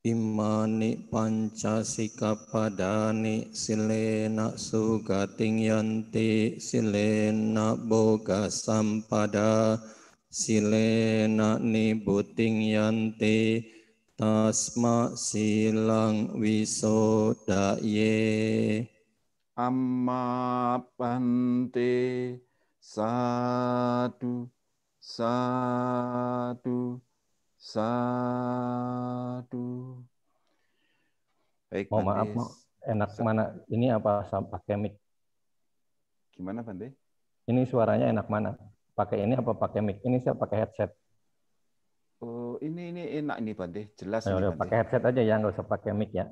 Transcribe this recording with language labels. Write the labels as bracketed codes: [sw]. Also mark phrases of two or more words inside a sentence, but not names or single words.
[pi] Imani pancasikapadani silena sugating yanti silena boga sampada silena nibuting yanti tasma silang wisodaye. Amma bante sadu sadu sadu. [id] Baik, Mau Bante. maaf, enak mana? Ini apa pakai mic? Gimana, Bante? Ini suaranya enak mana? Pakai ini apa pakai mic? Ini saya pakai headset. Oh, ini enak ini, Bante. Jelas Ayo, ini, udah Bante. pakai headset aja ya, nggak usah pakai mic ya.